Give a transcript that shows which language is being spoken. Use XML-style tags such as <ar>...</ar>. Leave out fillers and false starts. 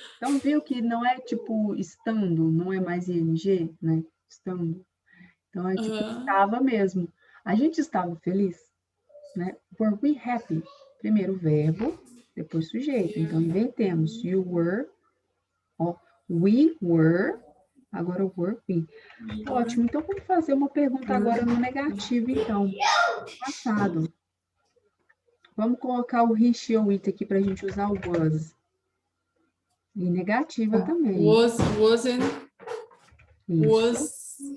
<pt>Então, viu que não é tipo estando, não é mais ing, né? Estando. Então, é tipo estava mesmo. A gente estava feliz, né?</pt> <en>Were we happy?</en> <pt>Primeiro verbo, depois sujeito. Então, invertemos.</pt> <en>You were, ó, we were, agora o were we.</en> <pt>Ótimo. Então, vamos fazer uma pergunta agora no negativo, então. Passado. Vamos colocar o he, she ou it aqui para a gente usar o was. E negativa também.</pt> <en>Wasn't.</en> <pt>Isso.</pt>